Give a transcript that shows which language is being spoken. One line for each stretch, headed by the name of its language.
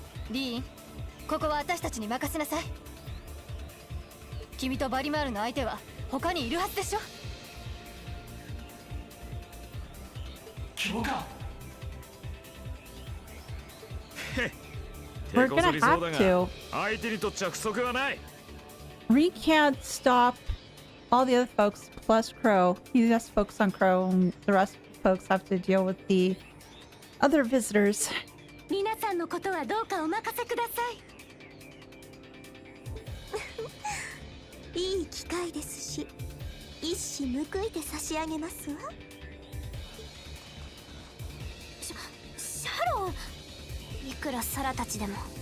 Japanese: リーン、ここは私たちに任せなさい。君とバリマールの相手は他にいるはずでしょ。教官。
English: We're gonna have to.
Japanese: 相手にとっちゃ不足はない。
English: We can't stop all the other folks plus Crow. He has to focus on Crow, and the rest of the folks have to deal with the other visitors.
Japanese: 皆さんのことはどうかお任せください。いい機会ですし、一矢報いて差し上げますわ。シャロン、いくらサラたちでも。